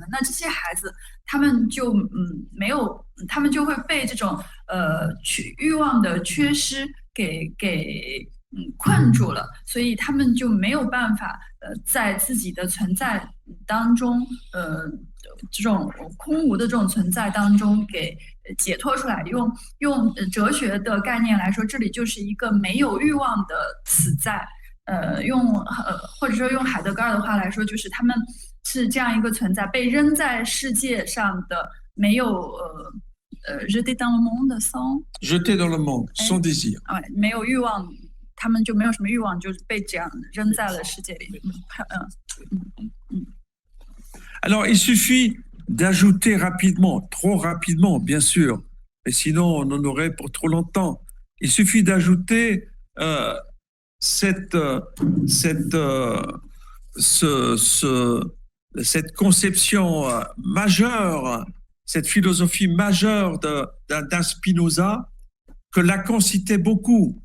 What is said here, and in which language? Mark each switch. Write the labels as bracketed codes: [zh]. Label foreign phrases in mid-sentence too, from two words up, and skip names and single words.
[zh] 那这些孩子他们就没有，他们就会被这种欲望的缺失给困住了，所以他们就没有办法在自己的存在当中这种空无的这种存在当中给解脱出来。用哲学的概念来说，这里就是一个没有欲望的此在。或者说用海德格尔的话来说，就是他们是这样一个存在，被扔在世界上的，没有 [fr] jeté dans le monde sans désir， [zh] 没有欲望，他们就没有什么欲望，就是被这样扔在了世界里。 [fr] Alors, il suffit d'ajouter rapidement, trop rapidement, bien sûr, mais sinon on en aurait pour trop longtemps. Il suffit d'ajouter cette conception majeure, cette philosophie majeure d'un Spinoza que Lacan citait beaucoup.